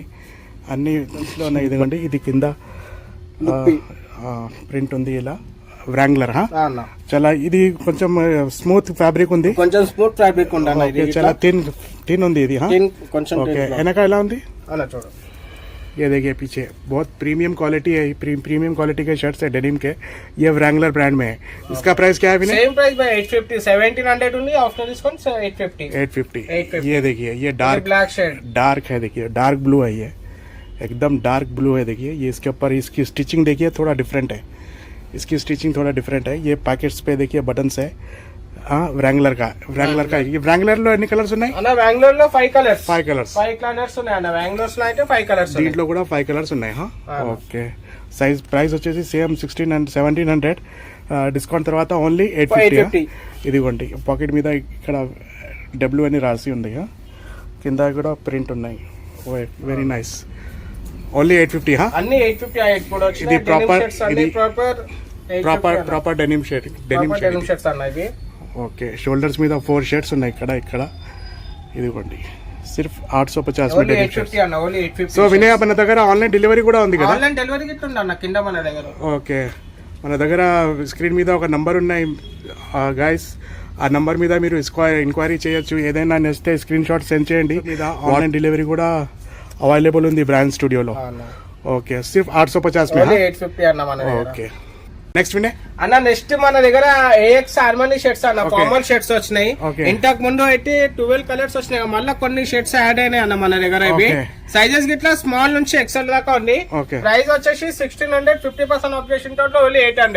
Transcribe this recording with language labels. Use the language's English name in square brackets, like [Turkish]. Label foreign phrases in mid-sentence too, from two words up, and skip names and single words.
[Telugu] అన్ని ఉన్నాయి. ఇదిగోండి, ఇది కింద ప్రింట్ ఉంది ఇలా. వ్రాంగ్లర్. చాలా ఇది కొంచెం [English] smooth fabric [Telugu] ఉంది. కొంచెం [English] smooth fabric [Telugu] ఉంది. చాలా థిన్ ఉంది ఇది. ఓకే, వెనక ఎలా ఉంది అలా చూడు. [Hindi] ये देखिए पीछे बहुत [English] premium quality [Hindi] है. [English] premium quality [Hindi] के शर्ट्स है डेनिम के. ये व्रैंगलर ब्रांड में है. इसका प्राइस क्या है? [English] same price भाई 850. 1700 only after discount 850. ये [Hindi] देखिए, ये डार्क [English] black shade, [Hindi] डार्क है. देखिए, [English] dark blue [Hindi] है. ये एकदम [English] dark blue [Hindi] है. देखिए, ये इसके ऊपर इसकी स्टिचिंग देखिए थोड़ा डिफरेंट है. इसकी स्टिचिंग थोड़ा डिफरेंट है. ये पैकेट्स पे देखिए बटन्स है. వ్రాంగ్లర్ కా. [Telugu] ఈ వ్రాంగ్లర్ లో ఎన్ని కలర్స్ ఉన్నాయి? వ్రాంగ్లర్ లో 5 కలర్స్. 5 కలర్స్ ఉన్నాయి అన్న. వ్రాంగ్లర్స్ లో అయితే 5 కలర్స్. దీంట్లో కూడా 5 కలర్స్ ఉన్నాయి. ఓకే, ప్రైస్ వచ్చేసి సేమ్ 16 and 1700. డిస్కౌంట్ తర్వాత ఓన్లీ 850. ఇదిగోండి, పాకెట్ మీద ఇక్కడ డబ్ల్యూ అని రాసి ఉంది. కింద కూడా ప్రింట్ ఉన్నాయి. [English] very nice. [Telugu] ఓన్లీ 850. అన్ని 850. ఇది [English] proper denim shirts [Telugu] అన్న. ఇవి ఓకే, షోల్డర్స్ మీద 4 షర్ట్స్ ఉన్నాయి. ఇక్కడ ఇదిగోండి, [Hindi] सिर्फ 850 में [English] delivery shirts. [Telugu] సో వినయ్ మన దగ్గర [English] online delivery [Telugu] కూడా ఉంది కదా? [English] online delivery kit [Telugu] ఉంది అన్న కింద మన దగ్గర. ఓకే, మన దగ్గర స్క్రీన్ మీద ఒక నంబర్ ఉన్నాయి గైస్, ఆ నంబర్ మీద మీరు ఎంక్వైరీ చేయొచ్చు. ఏదైనా నచ్చితే [English] screenshot send [Telugu] చేయండి. మీద [English] online delivery [Telugu] కూడా అవైలబుల్ ఉంది బ్రాండ్ స్టూడియోలో. ఓకే, [Hindi] सिर्फ़ 850 में [Telugu] 850 అన్న మన దగ్గర. [English] okay, next [Telugu] వినే అన్న నెక్స్ట్ మన దగ్గర ఏఎక్స్ హార్మోనీ షర్ట్స్ అన్న, [English] common shirts [Telugu] వచ్చినాయి. ఇంతకు ముందు అయితే 12 కలర్స్ వచ్చినాయి, మళ్ళీ కొన్ని షర్ట్స్ యాడ్ అయినాయి అన్న మన దగ్గర. ఇవి సైజెస్ గిట్లా స్మాల్ నుంచి ఎక్సెల్ దాకా ఉంది. ప్రైస్ వచ్చేసి 1600, 50% ఆఫ్ చేసిన [English] total only [Telugu] 800.